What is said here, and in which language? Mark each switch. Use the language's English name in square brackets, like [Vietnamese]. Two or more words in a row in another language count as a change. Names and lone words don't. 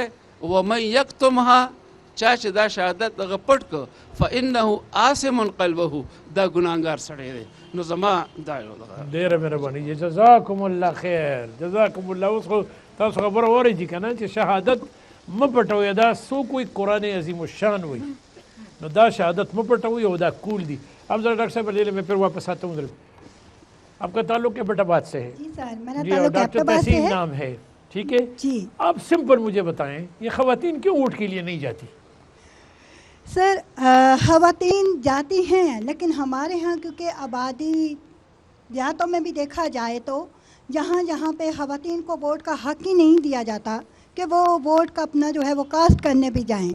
[Arabic] ومن یکتمها، [Pashto] چا چې دا شهادت دغه پټ کړ [Arabic] فانه آثم قلبه، [Pashto] دا ګناهګار سړی دی. نو زما دا یو ډېره مهرباني، [Arabic] جزاکم الله خیر، جزاکم الله. [Pashto] اوس خو تاسو خبره واورئ که نه چې شهادت مه پټوئ، دا څوک وایي قرآن عظیم الشان وایي، نو دا شهادت مه پټوئ او دا کول دی. [Urdu] اب ذرا ڈاکٹر صاحب لیے میں پھر واپس آتا ہوں. آپ کا تعلق بیٹا بات سے ہے؟ جی سر، میرا جی، تعلق ڈاکٹر تحسین نام ہے، ٹھیک ہے جی. آپ سمپل مجھے بتائیں یہ خواتین کیوں ووٹ کے لیے نہیں جاتی؟ سر خواتین جاتی ہیں لیکن ہمارے ہاں کیونکہ آبادی دیہاتوں میں بھی دیکھا جائے تو جہاں جہاں پہ خواتین کو ووٹ کا حق ہی نہیں دیا جاتا کہ وہ ووٹ کا اپنا جو ہے وہ کاسٹ کرنے بھی جائیں.